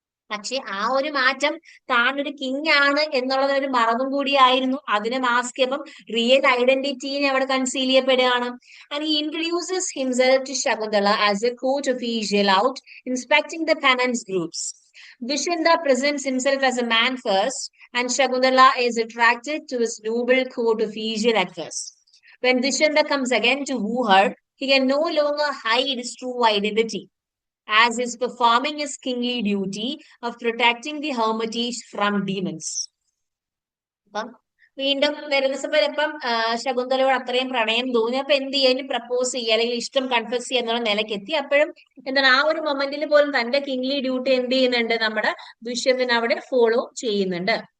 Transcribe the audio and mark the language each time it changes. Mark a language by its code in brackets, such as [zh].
[ml] പക്ഷെ ആ ഒരു മാറ്റം താൻ ഒരു കിങ് ആണ് എന്നുള്ളത് ഒരു മറന്നും കൂടിയായിരുന്നു. അതിനെ മാസ്ക് ചെയ്യപ്പം റിയൽ ഐഡന്റിറ്റീനെ അവിടെ കൺസീൽ ചെയ്യപ്പെടുകയാണ്. [en] And he introduces himself to Shakuntala as a court official out inspecting the penance groups. Dushanta presents himself as a man first, and Shakuntala is attracted to his noble court official at first. When Dushanta comes again to woo her, he can no longer hide his true identity, as is performing his kingly duty of protecting the hermitage from demons. [ml] അപ്പം വീണ്ടും വരുന്ന സമയം ഇപ്പം ശകുന്തലയോട് അത്രയും പ്രണയം തോന്നി. അപ്പൊ എന്ത് ചെയ്യാൻ, പ്രപ്പോസ് ചെയ്യുക അല്ലെങ്കിൽ ഇഷ്ടം കൺഫ്യസ് ചെയ്യുക എന്നുള്ള നിലയ്ക്ക് എത്തി. അപ്പോഴും എന്താണ് ആ ഒരു മൊമെന്റിൽ പോലും തന്റെ കിങ്ലി ഡ്യൂട്ടി എന്ത് ചെയ്യുന്നുണ്ട്, നമ്മുടെ ദുഷ്യന്തൻ അവിടെ ഫോളോ ചെയ്യുന്നുണ്ട്.